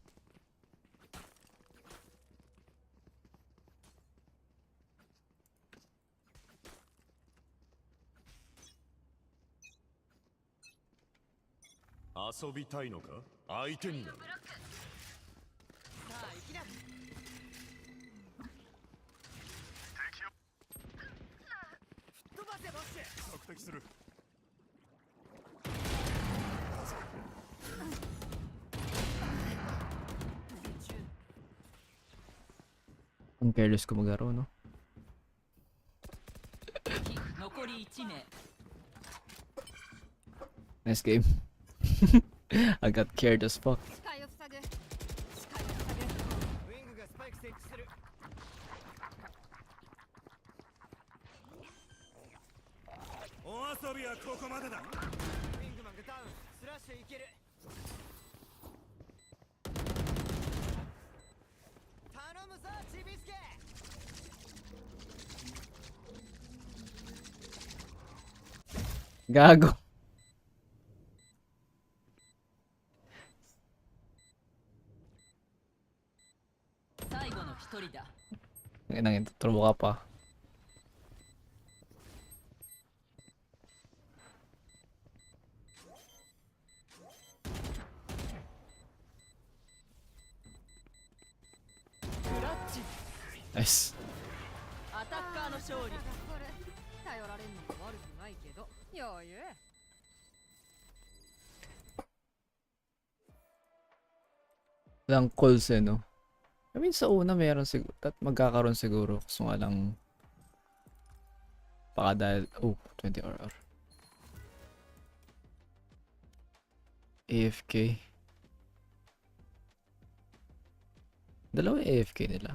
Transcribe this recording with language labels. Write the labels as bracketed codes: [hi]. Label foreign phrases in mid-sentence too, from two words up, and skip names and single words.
[ja] Asobi 遊びたいのか？相手になる。さあ行きな。吹っ飛ばせボッシュ。索敵する。 [tl] Ang careless ko maglaro, no? [ja] 敵残り1名。 [en] Nice game. I got cared as fuck. [ja] 視界を塞ぐ。視界を塞ぐ。ウィングがスパイク設置する。お遊びはここまでだ。ウィングマンがダウン。スラッシュいける。頼むぞちびすけ。 [tl] Gago. [ja] 最後の一人だ。 [tl] Nangin, turbo ka pa. Nice. [ja] アタッカーの勝利。頼られんのも悪くないけど余裕。 [tl] Walang calls eh, no? [en] I mean, [tl] sa una meron siguro. At magkakaroon siguro. Kaso nga lang. Baka dahil. Oh, 20 RR. AFK. Dalawa yung AFK nila.